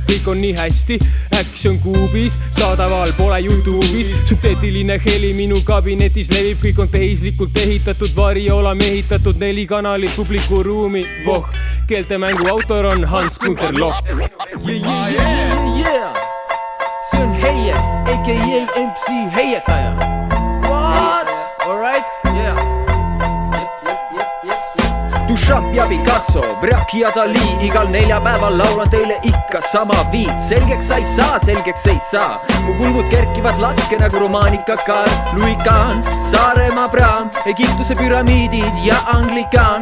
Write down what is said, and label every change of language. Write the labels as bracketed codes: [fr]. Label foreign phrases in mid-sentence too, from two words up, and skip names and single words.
[et] Kõik on nii hästi, action kuubis, saadaval pole YouTube'is. Sünteetiline heli minu kabinetis levib, kõik on tehislikult ehitatud, variola mehitatud, 4 kanalit publiku ruumi. Voh, keeltemängu autor on Hans-Gunter Loch. See on Heie, a.k.a. [en] MC Heiekaja. What? Alright? Yeah. [et] Dušap ja Picasso, Brak ja Dali, igal neljapäeval laulan teile ikka sama viit. Selgeks sa ei saa, mu kulmud kerkivad lakke nagu romaanikakar. Louis Kahn, Saaremaa praam, Egiptuse püramiidid ja anglikaan.